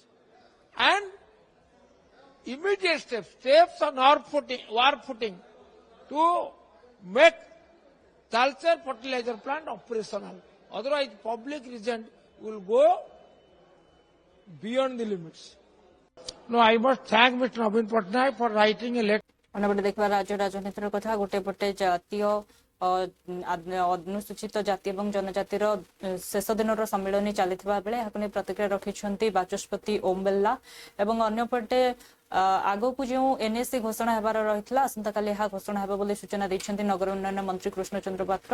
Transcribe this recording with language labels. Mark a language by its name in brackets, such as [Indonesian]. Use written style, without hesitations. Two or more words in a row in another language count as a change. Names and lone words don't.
[English] And immediate steps on war footing to make Talcher fertilizer plant operational. Otherwise, public resent will go beyond the limits. No, I must thank Mr. Naveen Patnaik for writing a letter. [Odia] ଅନ୍ୟପଟେ ଦେଖିବା ରାଜ୍ୟ ରାଜନୀତିର କଥା ଗୋଟେ ପଟେ ଜାତୀୟ ଅନୁସୂଚିତ ଜାତି ଏବଂ ଜନଜାତିର ଶେଷ ଦିନର ସମ୍ମିଳନୀ ଚାଲିଥିବା ବେଳେ ଏହାକୁ ନେଇ ପ୍ରତିକ୍ରିୟା ରଖିଛନ୍ତି ବାଚସ୍ପତି ଓମ୍ ବିର୍ଲା ଏବଂ ଅନ୍ୟପଟେ ଆଗକୁ ଯେଉଁ ଏନ୍ଏସି ଘୋଷଣା ହେବାର ରହିଥିଲା ଆସନ୍ତାକାଲି ଏହା ଘୋଷଣା ହେବ ବୋଲି ସୂଚନା ଦେଇଛନ୍ତି ନଗର ଉନ୍ନୟନ ମନ୍ତ୍ରୀ କୃଷ୍ଣଚନ୍ଦ୍ର ପାତ୍ର